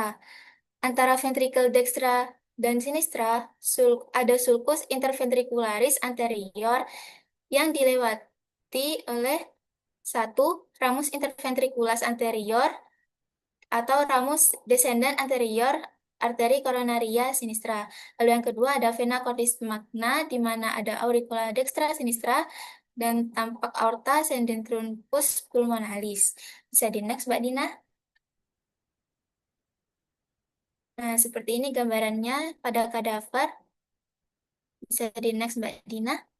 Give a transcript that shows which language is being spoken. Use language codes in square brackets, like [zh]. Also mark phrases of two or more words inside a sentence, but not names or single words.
[id] Antara ventricle dextra dan sinistra ada [la] sulcus interventricularis anterior [id] yang dilewati oleh satu [la] ramus interventriculus anterior [id] atau [la] ramus descendant anterior arteri coronaria sinistra. [id] Lalu yang kedua ada [la] vena cordis magna [id] di mana ada [la] auricula dextra sinistra [id] dan tampak [la] aorta ascendentruncus pulmonalis. [id] Bisa di next, Mbak Dina. Nah, seperti ini gambarannya pada kadaver. Bisa di next, Mbak Dina.